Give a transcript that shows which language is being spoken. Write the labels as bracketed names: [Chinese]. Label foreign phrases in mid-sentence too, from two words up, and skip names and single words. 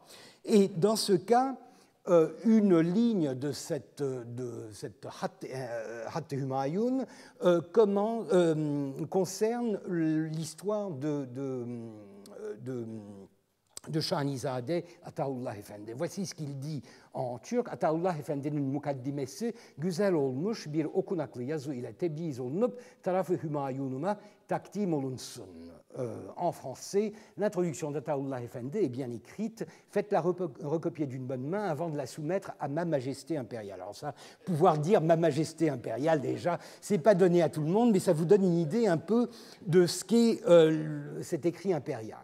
[French] Et dans ce cas, une ligne de cette Khatt Humayun concerne l'histoire de Shahnizadeh Ataullah Efendi. Voici ce qu'il dit en turc. [Turkish] Ataullah Efendi'nin mukaddimesi güzel olmuş bir okunaklı yazı ile tebliğ olunup tarafı Hümayun'uma takdim olunsun. [French] En français, l'introduction d'Ataullah Efendi est bien écrite. Faites-la recopier d'une bonne main avant de la soumettre à Ma Majesté impériale. Alors ça, pouvoir dire Ma Majesté impériale, déjà, c'est pas donné à tout le monde, mais ça vous donne une idée un peu de ce qu'est cet écrit impérial.